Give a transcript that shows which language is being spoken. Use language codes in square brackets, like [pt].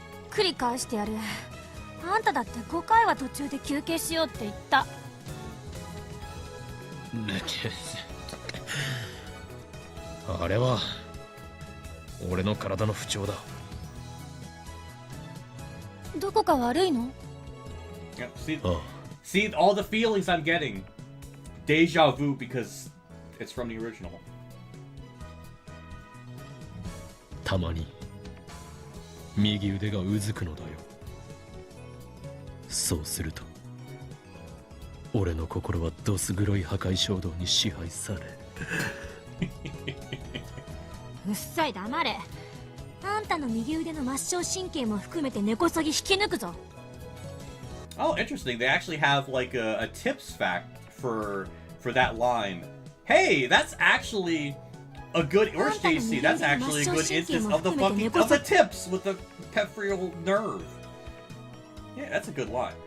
[ja] 繰り返してやる。あんただって5回は途中で休憩しようって言った。あれは俺の体の不調だ。どこか悪いの？ [en] Yeah, see all the feelings I'm getting. Deja vu because it's from the original. [ja] たまに右腕がうずくのだよ。そうすると俺の心はどす黒い破壊衝動に支配され。うっさい黙れ。あんたの右腕の末梢神経も含めて根こそぎ引き抜くぞ。 [en] Oh, interesting. They actually have like a tips fact for that line. Hey, that's actually a good, or JC, that's actually a good instance of the tips with the peripheral nerve. Yeah, that's a good line.